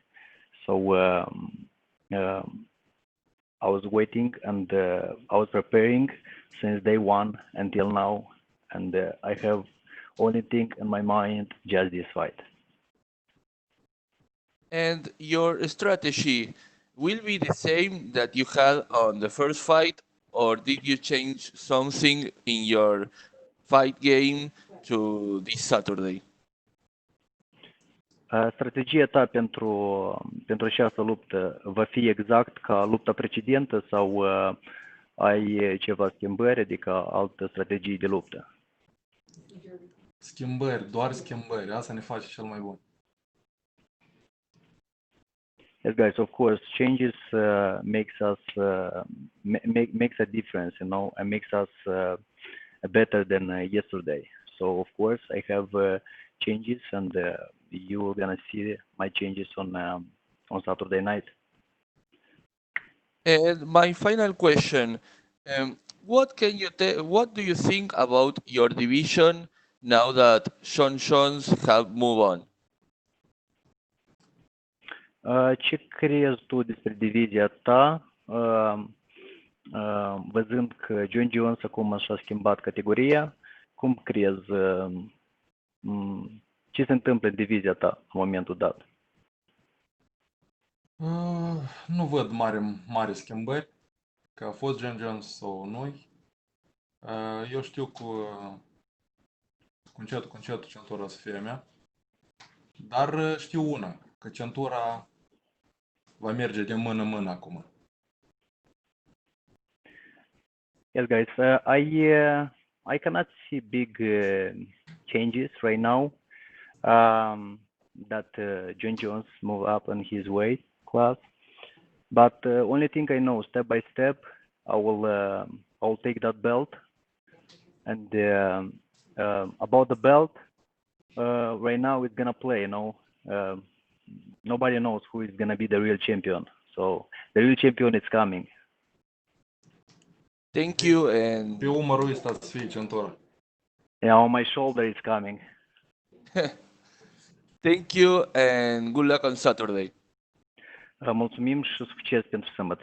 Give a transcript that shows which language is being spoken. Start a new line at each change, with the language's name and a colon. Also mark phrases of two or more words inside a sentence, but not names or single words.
English: So I was waiting and I was preparing since day one until now, and I have only thing in my mind just this fight. And your strategy will be the same that you had on the first fight, or did you change something in your fight game to this Saturday?
Romanian: Strategia ta pentru această luptă va fi exact ca lupta precedentă sau ai ceva schimbări, adică altă strategie de luptă? Schimbări, doar schimbări. Asta ne face cel mai bun.
English: Yes, guys, of course, changes makes us makes a difference, you know, and makes us better than yesterday. So, of course, I have changes, and you're gonna see my changes on Saturday night. And my final question, what do you think about your division now that Sean Jones have moved on?
Romanian: Ce crezi tu despre divizia ta, văzând că John Jones acum și-a schimbat categoria? Cum crezi, ce se întâmplă în divizia ta în momentul dat? Nu văd mari schimbări, că a fost John Jones sau noi. Eu știu cu încetul centura o să fie a mea, dar știu una, că centura va merge de mână-mână acum.
English: Yes, guys, I cannot see big changes right now. That John Jones moved up in his weight class, but only thing I know, step by step, I will take that belt. And about the belt, right now it's gonna play. You know, nobody knows who is gonna be the real champion. So the real champion is coming. Thank you, and
Romanian: Pe umărul ăsta să fie centura.
English: Yeah, on my shoulder it's coming. thank you, and good luck on Saturday.
Romanian: Mulțumim și succes pentru sâmbătă.